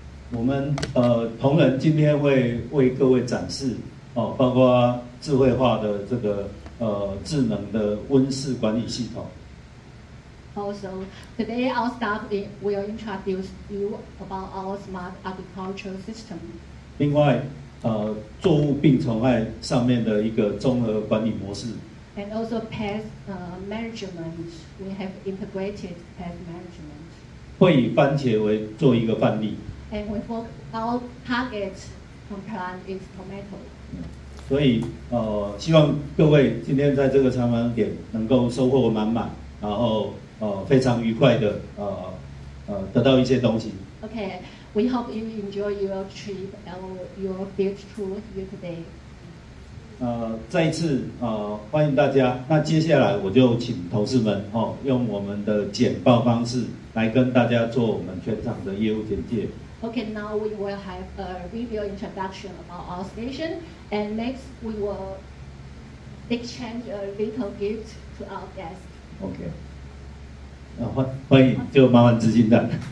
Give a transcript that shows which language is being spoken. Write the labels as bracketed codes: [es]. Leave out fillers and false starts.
[zh] 我们同仁今天会为各位展示包括智慧化的这个智能的温室管理系统。 [en] Also, today our staff will introduce you about our smart agriculture system. [zh] 另外，作物病虫害上面的一个综合管理模式。 [en] And also pest management, we have integrated pest management. [zh] 会以番茄为做一个范例。 [en] And our target plant is tomato. [zh] 所以希望各位今天在这个参访点能够收获满满，然后非常愉快的得到一些东西。 [en] Okay, we hope you enjoy your trip or your field tour here today. [zh] 再一次欢迎大家。那接下来我就请同事们用我们的简报方式来跟大家做我们全场的业务简介。 [en] Okay, now we will have a review introduction about our station, and next we will exchange a little gift to our guests. [zh] OK， 欢迎，就麻烦执行长。